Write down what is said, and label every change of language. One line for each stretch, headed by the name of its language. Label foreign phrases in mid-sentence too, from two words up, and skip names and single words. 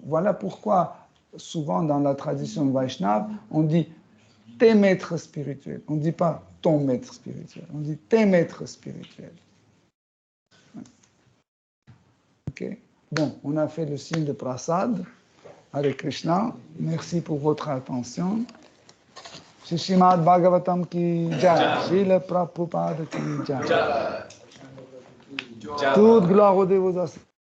French: Voilà pourquoi, souvent dans la tradition Vaishnava, on dit tes maîtres spirituels. On ne dit pas ton maître spirituel. On dit tes maîtres spirituels. OK. Bon, on a fait le signe de Prasad. Hare Krishna. Merci pour votre attention.
Hindi: श्रीमद् भागवतम् की जय, श्रील प्रभुपाद की जय.
French: Toute gloire au Dévots.